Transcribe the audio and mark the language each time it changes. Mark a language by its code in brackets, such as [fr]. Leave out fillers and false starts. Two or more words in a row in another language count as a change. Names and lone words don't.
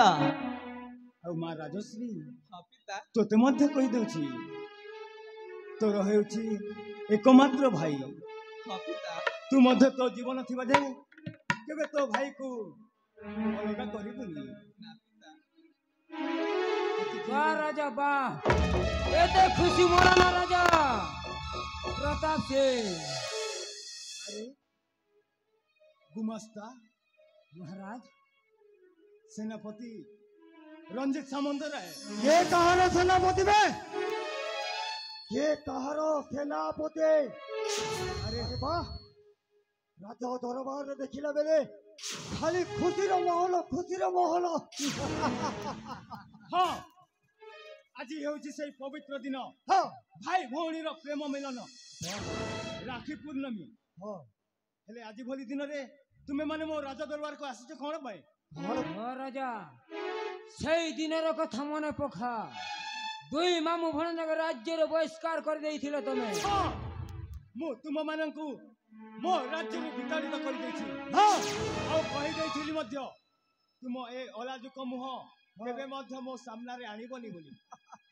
[or] ଆଉ ମା ରାଜଶ୍ରୀ ହଁ ପିତା। ତୋତେ ମଧ୍ୟ କହିଦେଉଛି, ତୋର ହେଉଛି ଏକମାତ୍ର ଭାଇ। ହଁ ପିତା। ତୁ ମଧ୍ୟ ତୋ ଜୀବନ ଥିବା ଯାଏ କେବେ ତୋ ଭାଇକୁ ଅଲଗା କରିବୁନି। ନା ପିତା। ୱାହ ରାଜା ୱାହ, ଏତେ ଖୁସି ମୋରା ନା ରାଜା ପ୍ରତାପ ସିଂହ। ଅରେ ଗୁମାସ୍ତା महाराज सेनापति रंजित सामंतराय। ୟେ କହାରୋ ସେନାପତି ବେ, ୟେ କହାରୋ ସେନାପତି। ଅରେ ୱାହ, ରାଜା ଦରବାର ଦେଖିଲା ବେଲେ ଖାଲି ଖୁସିର ମହଲ, ଖୁସିର ମହଲ। हाँ आज ହେଉଛି ସେଇ ପବିତ୍ର ଦିନ, हाँ ଭାଇ ଭଉଣୀର ପ୍ରେମ ମିଳନ, ରାକ୍ଷୀ ପୂର୍ଣ୍ଣମୀ। हाँ ହେଲେ ଆଜି ଭଳି ଦିନରେ ତୁମେ ମାନେ ମୋ ରାଜ ଦରବାରକୁ ଆସିଛ କଣ ପାଇଁ? हाँ राजा ସେଇ ଦିନର କଥା ମନେ ପକା। ଦୁଇ ମାମୁ ଭଣଜାଙ୍କ ରାଜ୍ୟର ବହିଷ୍କାର କରିଦେଇଥିଲ ତମେ। ହଁ ମୁଁ ତୁମମାନଙ୍କୁ ମୋ ରାଜ୍ୟରୁ ବିତାଡ଼ିତ କରିଦେଇଛି। हाँ ଆଉ କହିଦେଇଥିଲି ମଧ୍ୟ ତୁମ ଏ ଅଲାଜୁକ ମୁହଁ କେବେ ମଧ୍ୟ ମୋ ସାମ୍ନାରେ ଆଣିବନି ବୋଲି।